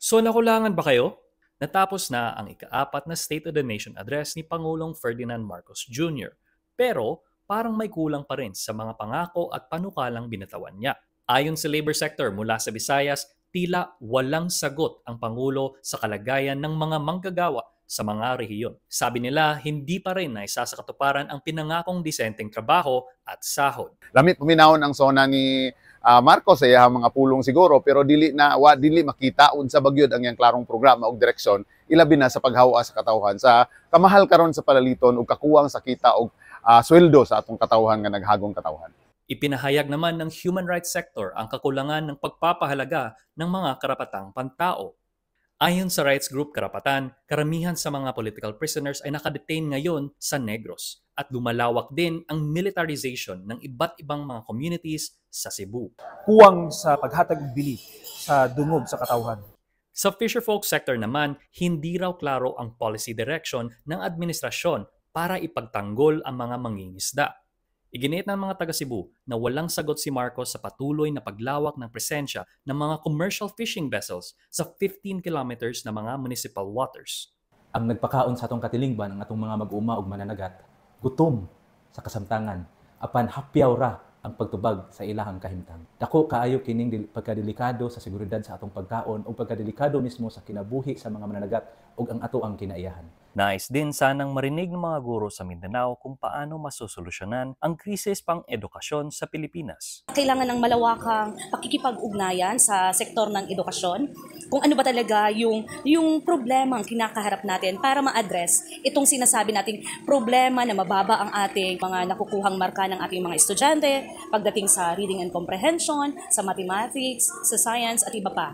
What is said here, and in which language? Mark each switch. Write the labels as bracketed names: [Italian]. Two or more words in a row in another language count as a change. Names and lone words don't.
[Filipino] So nakulangan ba kayo? Natapos na ang ika-4 na State of the Nation address ni Pangulong Ferdinand Marcos Jr. Pero parang may kulang pa rin sa mga pangako at panukalang binatawan niya. Ayon sa [English] labor sector [Filipino] mula sa Visayas, tila walang sagot ang Pangulo sa kalagayan ng mga manggagawa sa mga rehiyon. Sabi nila, hindi pa rin naisa sa katuparan ang pinangakong disenteng trabaho at sahod. [Cebuano] Lamit puminahon ang sona ni Marcos sa iyang mga pulong siguro, pero dili makita unsa bagyod ang iyang klarong programa ug direksyon, ilabi na sa paghawa sa katawhan sa kamahal karon sa palaliton ug kakuwang sa kita ug sweldo sa atong katawhan nga naghagong katawhan. [Filipino] Ipinahayag naman ng [English] human rights sector [Filipino] ang kakulangan ng pagpapahalaga ng mga karapatang pantao. Ayon sa [English] rights group [Filipino] Karapatan, karamihan sa mga [English] political prisoners [Filipino] ay nakadetain ngayon sa Negros at lumalawak din ang militarization ng iba't ibang mga communities sa Cebu. [Cebuano] Kuwang sa paghatag og bili sa dungog sa katawhan. [Filipino] Sa [English] fisherfolk sector [Filipino] naman, hindi raw klaro ang [English] policy direction [Filipino] ng administrasyon para ipagtanggol ang mga mangingisda. Iginiit ng mga taga Cebu na walang sagot si Marcos sa patuloy na paglawak ng presensya ng mga [English] commercial fishing vessels [Filipino] sa 15 kilometers na mga municipal waters. [Cebuano] Ang nagpakaon sa atong katilingban ang atong mga mag-uma ug mananagat, gutom sa kasamtangan, apan hapyaw ra ang pagtubag sa ilahang kahimtang. Dako kaayo kining pagkadelikado sa seguridad sa atong pagkaon o pagkadelikado mismo sa kinabuhi sa mga mananagat ug ang ato ang kinaiyahan. [Filipino] Nais din sanang marinig ng mga guro sa Mindanao kung paano masosolusyonan ang krisis pang-edukasyon sa Pilipinas. Kailangan ng malawakang pakikipag-ugnayan sa sektor ng edukasyon. Kung ano ba talaga yung problema ang kinakaharap natin para ma-address itong sinasabi nating problema na mababa ang ating mga nakukuhang marka ng ating mga estudyante pagdating sa [English] reading and comprehension, [Filipino] sa mathematics, sa science at iba pa.